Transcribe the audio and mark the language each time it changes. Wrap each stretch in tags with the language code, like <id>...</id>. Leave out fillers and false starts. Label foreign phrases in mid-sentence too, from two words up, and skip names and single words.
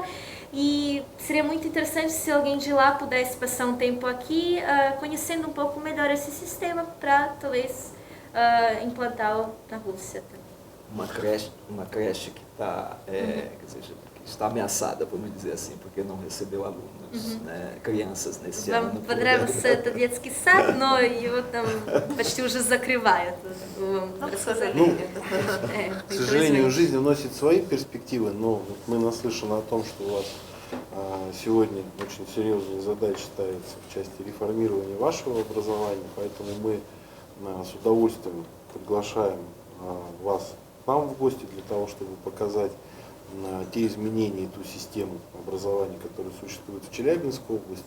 <pt>E seria muito interessante se alguém de lá pudesse passar um tempo aqui, conhecendo um pouco melhor esse sistema, para talvez implantá-lo na Rússia também. Uma creche que está ameaçada, vamos dizer assim, porque não recebeu alunos, né, crianças нesse ano.</pt> <ru>Понравился этот детский сад, но его там почти уже закрывают. К сожалению, жизнь вносит свои перспективы, но мы наслышаны о том, что у вас сегодня очень серьезные задачи ставятся в части реформирования вашего образования, поэтому мы с удовольствием приглашаем вас к нам в гости для того, чтобы показать те изменения, ту систему образования, которая существует в Челябинской области.</ru>